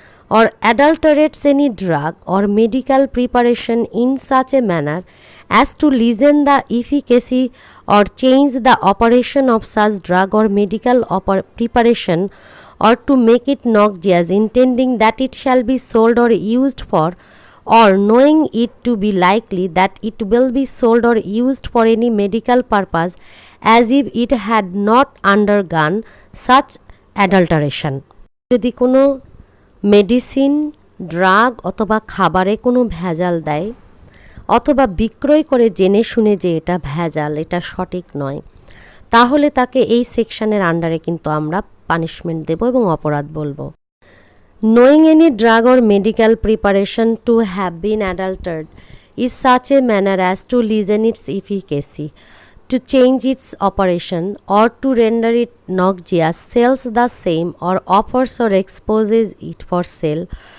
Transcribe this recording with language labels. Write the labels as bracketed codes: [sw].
[en] or adulterates any drug or medical preparation in such a manner as to lessen the efficacy or change the operation of such drug or medical preparation, or to make it noxious, intending that it shall be sold or used for, or knowing it to be likely that it will be sold or used for any medical purpose as if it had not undergone such adulteration. [bn] যদি কোনো medicine, drug অথবা খাবারে কোনো ভেজাল দেয় অথবা বিক্রয় করে জেনে শুনে যে এটা ভেজাল, এটা সঠিক নয়, তাহলে তাকে এই সেকশনের আন্ডারে কিন্তু আমরা পানিশমেন্ট দেব এবং অপরাধ বলবো। [en] Knowing any drug or medical preparation to have been adulterated is such a manner as to lessen its efficacy, to change its operation, or to render it noxious, sells the same, or offers or exposes it for sale,